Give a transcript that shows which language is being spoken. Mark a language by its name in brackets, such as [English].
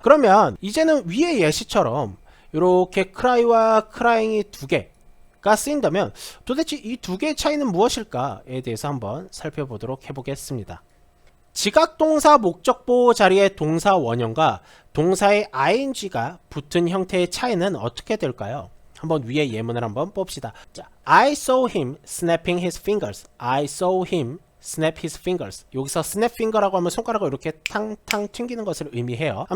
[Korean] 그러면 이제는 위의 예시처럼 이렇게 cry와 crying이 두 개가 쓰인다면 도대체 이 두 개의 차이는 무엇일까에 대해서 한번 살펴보도록 해보겠습니다. 지각동사 목적보호 자리의 동사 원형과 동사의 ing가 붙은 형태의 차이는 어떻게 될까요? 한번 위에 예문을 한번 봅시다. [English] 자, I saw him snapping his fingers. I saw him snap his fingers. [Korean] 여기서 snap finger라고 하면 손가락을 이렇게 탕탕 튕기는 것을 의미해요.